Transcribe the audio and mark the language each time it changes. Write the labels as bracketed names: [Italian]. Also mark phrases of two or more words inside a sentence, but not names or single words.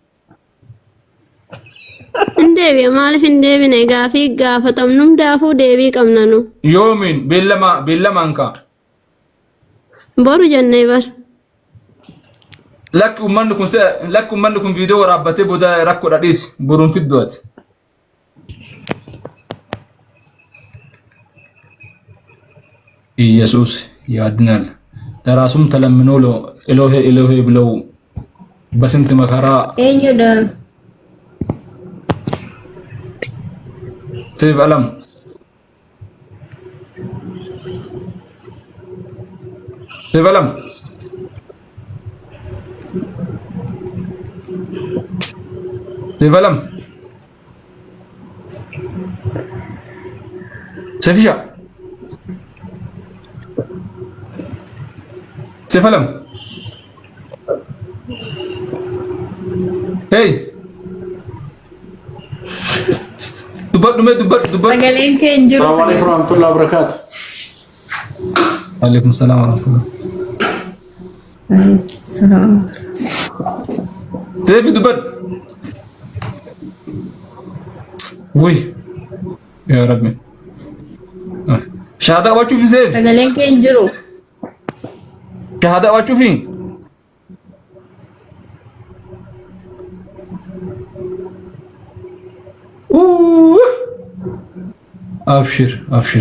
[Oromo] Hin deebi'a maaliif hin deebine gaafii gaafatamnu hundaafuu deebii qabna nu. Yoomiin beellamaan kaa. Boru jennee bar. Lakki ummanni kun viidiyoo waraabbatee booda rakkoo dhadhiis boruun fidduuti. [Amharic] ኢየሱስ ያድናል። ለራሱም ተለምኖ ኤሎሄ ኤሎሄ ብለው በስንት መከራ ሴፍ አለም ሴፍ አለም ሴፍ አለም ሴፍሻ Sefalam. Hey. [Oromo] Dubat. Sagaleen kee hin jiru. [Arabic] السلام عليكم ورحمة الله وبركاته. وعليكم السلام ورحمة الله. [Oromo] Salam. Sefi dubat. Wih. [Arabic] يا رب. [Oromo] Shahada qabaachuu fi seef. Sagaleen kee hin jiru. Shahada qabaachuu fi. Abshir, abshir.